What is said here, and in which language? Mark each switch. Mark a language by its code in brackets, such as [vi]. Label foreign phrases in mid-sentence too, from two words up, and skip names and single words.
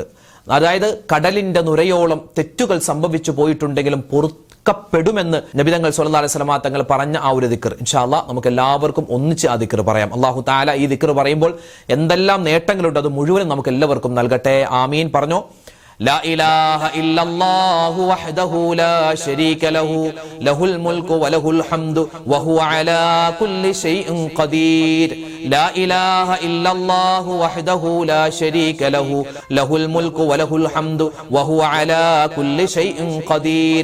[ml] അതായത് കടലിന്റെ നുരയോളം തെറ്റുകൾ സംഭവിച്ചു പോയിട്ടുണ്ടെങ്കിലും പൊറുക്കപ്പെടുമെന്ന് നബിതങ്ങൾ [ar] صلى الله عليه وسلم [ml] തങ്ങൾ പറഞ്ഞ ആ ഒരു ദിക്ർ [ar] إن شاء الله [ml] നമുക്ക് എല്ലാവർക്കും ഒന്നിച്ച് ആ ദിക്ർ പറയാം. [ar] الله تعالى [ml] ഈ ദിക്ർ പറയുമ്പോൾ എന്തെല്ലാം നേട്ടങ്ങളുണ്ട് അത് മുഴുവനും നമുക്ക് എല്ലാവർക്കും നൽകട്ടെ. ആമീൻ. പറഞ്ഞോ. [ar] لا إله إلا الله وحده لا شريك له له الملك وله الحمد وهو على كل شيء قدير. لا إله إلا الله وحده لا شريك له له الملك وله الحمد وهو على كل شيء قدير.